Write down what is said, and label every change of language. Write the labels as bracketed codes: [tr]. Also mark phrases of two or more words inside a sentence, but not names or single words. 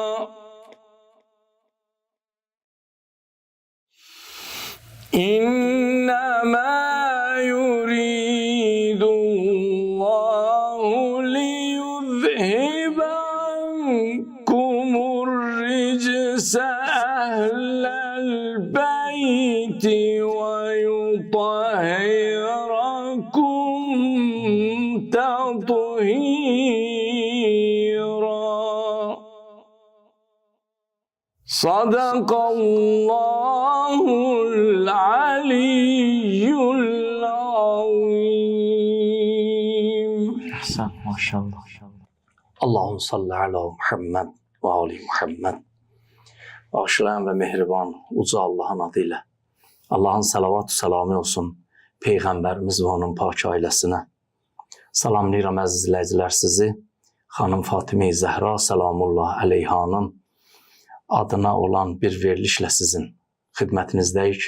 [ar] إنما يريد الله ليذهب عنكم الرجس أهل البيت ويطهركم تطهيرا. صدق الله العلي العظيم. أحسن ما شاء الله. اللهم صل على محمد وآل محمد. [az] Bağışlayan ve mehriban uca Allah'ın adıyla. Allah'ın salavat-ı selamı olsun Peyğəmbərimiz ve onun pak ailəsinə. Salamlayıram əziz izləyicilər sizi. Xanım Fatimə-i Zəhra salamullah əleyhanın adına olan bir verilişlə sizin xidmətinizdəyik.